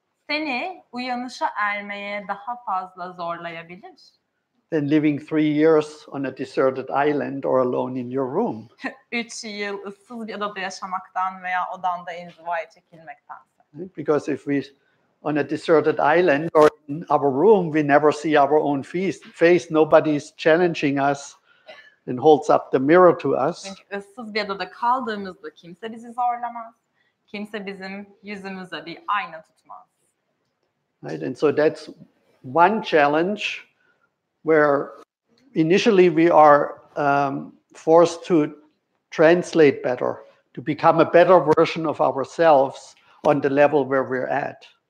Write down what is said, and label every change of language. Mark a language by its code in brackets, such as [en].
[tr] seni uyanışa ermeye daha fazla zorlayabilir? [en] Than living 3 years on a deserted island or alone in your room. [tr] 3 yıl ıssız bir adada yaşamaktan veya odanda inzivaya çekilmektense. [en] Because if we on a deserted island or in our room, we never see our own face. Nobody's challenging us and holds up the mirror to us. [tr] Çünkü ıssız bir adada kaldığımızda kimse bizi zorlamaz. Kimse bizim yüzümüze bir ayna tutmaz. [en] Right? And so that's one challenge where initially we are forced to translate better, to become a better version of ourselves on the level where we're at.